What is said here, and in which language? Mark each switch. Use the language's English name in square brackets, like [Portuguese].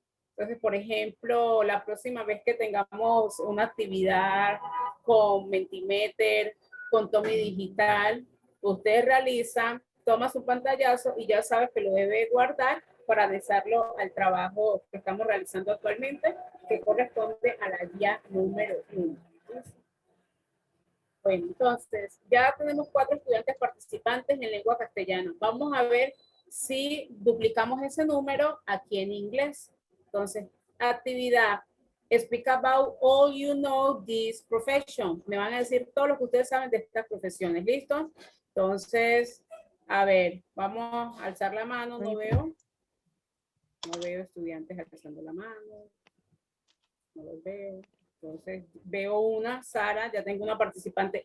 [Spanish] Entonces, por ejemplo, la próxima vez que tengamos una actividad con Mentimeter, con Tommy Digital, usted realiza, toma su pantallazo y ya sabe que lo debe guardar para anexarlo al trabajo que estamos realizando actualmente, que corresponde a la guía número 1. Bueno, entonces, ya tenemos 4 estudiantes participantes en lengua castellana. Vamos a ver si duplicamos ese número aquí en inglés. Entonces, actividad. [English] Speak about all you know this profession. [Spanish] Me van a decir todo lo que ustedes saben de estas profesiones. ¿Listo? Entonces, a ver, vamos a alzar la mano. No veo. No veo estudiantes alzando la mano. No los veo. Entonces, veo una, Sara, ya tengo una participante.